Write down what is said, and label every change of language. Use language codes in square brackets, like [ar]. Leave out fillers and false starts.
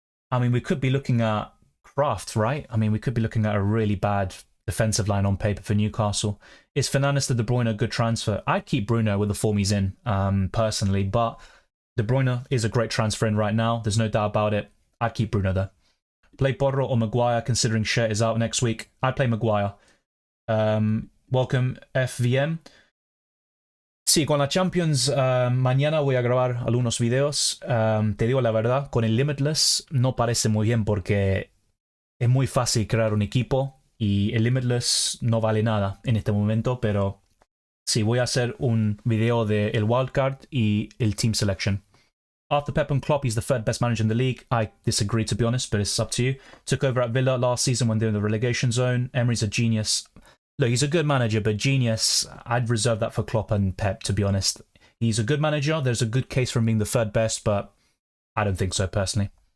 [en] I mean, we could be looking at Kraft, right? I mean, we could be looking at a really bad defensive line on paper for Newcastle. Is Fernandes to De Bruyne a good transfer? I'd keep Bruno with the form he's in, personally, but De Bruyne is a great transfer in right now. There's no doubt about it. I'd keep Bruno there. Play Porro or Maguire, considering Sher is out next week. I'd play Maguire. Welcome, FVM. [es] Sí, con la Champions, mañana voy a grabar algunos videos. Te digo la verdad, con el Limitless no parece muy bien porque es muy fácil crear un equipo y el Limitless no vale nada en este momento, pero sí, voy a hacer un video de el wildcard y el team selection. [en] After Pep and Klopp, he's the third best manager in the league. I disagree, to be honest, but it's up to you. Took over at Villa last season when they were in the relegation zone. Emery's a genius. Look, he's a good manager, but genius, I'd reserve that for Klopp and Pep, to be honest. He's a good manager. There's a good case for him being the third best, but I don't think so, personally.